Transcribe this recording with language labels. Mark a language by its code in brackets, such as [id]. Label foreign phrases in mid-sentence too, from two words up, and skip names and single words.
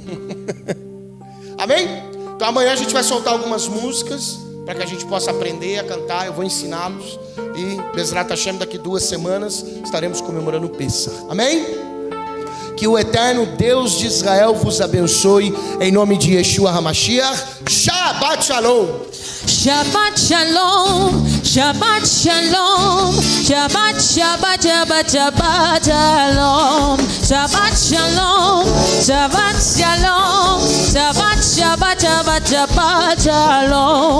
[pt] Amém? Então amanhã a gente vai soltar algumas músicas para que a gente possa aprender a cantar. Eu vou ensiná-los. E [he] בעזרת השם, [pt] daqui 2 semanas estaremos comemorando o Pessah. Amém? Que o eterno Deus de Israel vos abençoe, em nome de Yeshua HaMashiach. [he] שבת שלום. שבת שלום, שבת שלום, שבת שבת שבת שבת שלום, שבת שלום, שבת שלום, שבת שבת שבת שבת שלום,